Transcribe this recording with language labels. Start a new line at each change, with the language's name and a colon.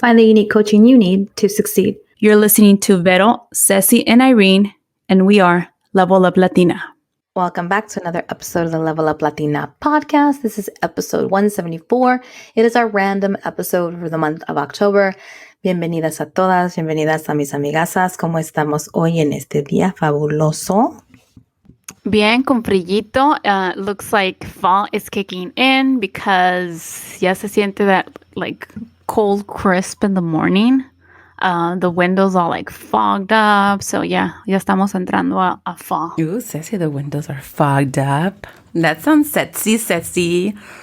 English: Find the unique coaching you need to succeed. You're listening to Vero, Ceci, and Irene, and we are Level Up Latina. Welcome back to another episode of the Level Up Latina podcast. This is episode 174. It is our random episode for the month of October.
Spanish: Bienvenidas a todas, bienvenidas a mis amigasas. ¿Cómo estamos hoy en este día fabuloso? Bien, con frillito.
English: Looks like fall is kicking in because
Spanish: ya se siente
English: that like cold crisp in the morning. The windows all like fogged up. So yeah,
Spanish: ya estamos entrando a fall.
English: Ooh, Ceci, the windows are fogged up. That sounds sexy. Good.